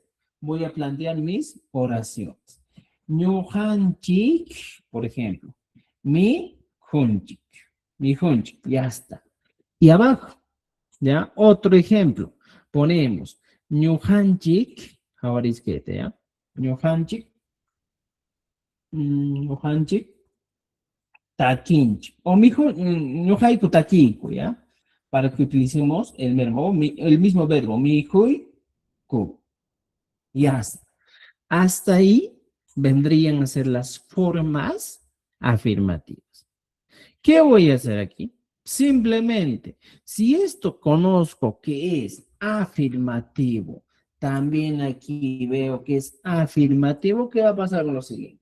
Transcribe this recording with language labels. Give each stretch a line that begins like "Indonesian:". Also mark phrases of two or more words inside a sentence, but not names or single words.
Spanish: Voy a plantear mis oraciones. Ñujanchik, por ejemplo, mi junchik, ya está. Y abajo, ¿ya? Otro ejemplo, ponemos ñujanchik, ahora izquierda, ¿ya?
Quechua: Ñujanchik, ñujanchik, takinchik, o ñujaiku takinku,
Spanish: ¿ya? Para que utilicemos el verbo, el mismo verbo, mi ku. Y hasta ahí vendrían a ser las formas afirmativas. ¿Qué voy a hacer aquí? Simplemente, si esto conozco que es afirmativo, también aquí veo que es afirmativo, ¿qué va a pasar con lo siguiente?